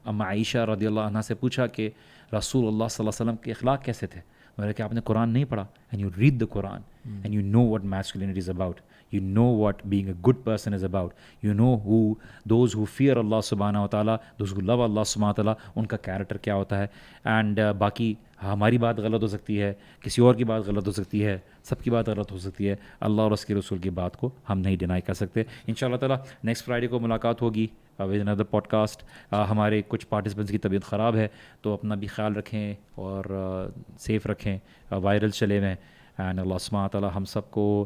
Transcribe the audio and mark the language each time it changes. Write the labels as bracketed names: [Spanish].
[Urdu] Amma Aisha رضی اللہ عنہ سے پوچھا کہ رسول اللہ صلی اللہ علیہ وسلم کے اخلاق کیسے تھے؟ میں نے کہا کہ آپ نے قرآن نہیں پڑھا. [English] And you read the Quran and you know what masculinity is about. You know what being a good person is about. You know those who fear Allah subhanahu wa ta'ala, those who love Allah subhanahu wa ta'ala, [Urdu] ان کا character کیا ہوتا ہے. And باقی ہماری بات غلط ہو سکتی ہے, کسی اور کی بات غلط ہو سکتی ہے, سب کی بات غلط ہو سکتی ہے, اللہ اور اس کے رسول کی بات کو ہم نہیں ڈینائی کر سکتے. ان شاء اللہ تعالیٰ نیکسٹ فرائیڈے کو ملاقات ہوگی [English] With اندر podcast. [Urdu] ہمارے کچھ پارٹیسپینٹس کی طبیعت خراب ہے تو اپنا بھی خیال رکھیں اور سیف رکھیں, وائرل چلے ہوئے. اینڈ اللہ سبحانہ تعالیٰ ہم سب کو